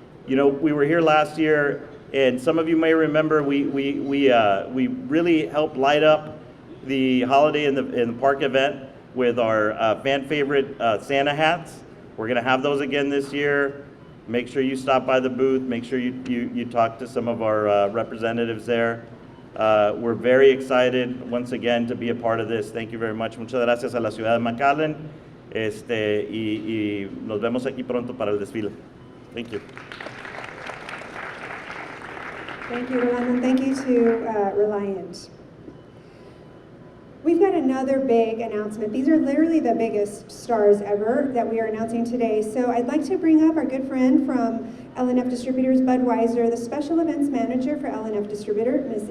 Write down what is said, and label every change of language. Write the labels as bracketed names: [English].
[English] You know, we were here last year, and some of you may remember we really helped light up the holiday in the park event with our fan favorite Santa hats. We're gonna have those again this year. Make sure you stop by the booth. Make sure you talk to some of our representatives there. We're very excited once again to be a part of this. Thank you very much. [Spanish] Muchas gracias a la ciudad de McAllen. Y nos vemos aquí pronto para el desfile. [English] Thank you. Thank you, Rolando, and thank you to Reliant. We've got another big announcement. These are literally the biggest stars ever that we are announcing today. So I'd like to bring up our good friend from L&F Distributors, Budweiser, the Special Events Manager for L&F Distributor, Ms.